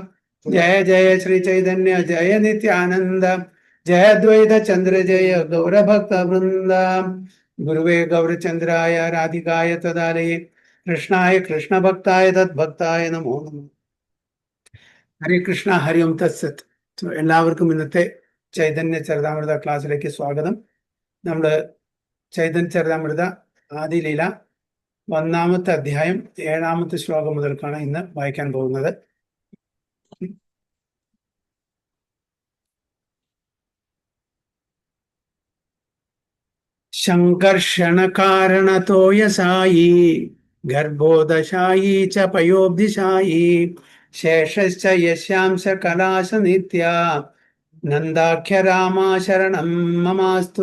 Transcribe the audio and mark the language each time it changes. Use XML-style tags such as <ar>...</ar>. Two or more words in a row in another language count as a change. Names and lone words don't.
<sa>जय जय श्री चैतन्य जय नित्यानंद जय द्वैत चंद्र जय गौर भक्त वृंद। गुरुवे गौरचंद्राय राधिकाय तदालये कृष्णाय कृष्ण भक्ताय तद्भक्ताय नमो नमः। ഹരേ കൃഷ്ണ ഹരി ഓം തത്സത്.</sa> <ml>എല്ലാവർക്കും ഇന്നത്തെ ചൈതന്യ ചരിതാമൃത ക്ലാസ്സിലേക്ക് സ്വാഗതം. നമ്മൾ ചൈതന്യ ചരിതാമൃത ആദിലീല 1-ാമത്തെ അധ്യായം 7-ാമത്തെ ശ്ലോകം മുതൽക്കാണ് ഇന്ന് വായിക്കാൻ പോകുന്നത്.</ml> <sa>ശങ്കർഷണ കാരണതോയസായി ഗർഭോദശായി ച പയോബ്ധിശായി ശേഷശ്ച യസ്യാംശ കലാശ നിത്യ നന്ദാഖ്യ രാമാ ശരണം മമാസ്തു.</sa>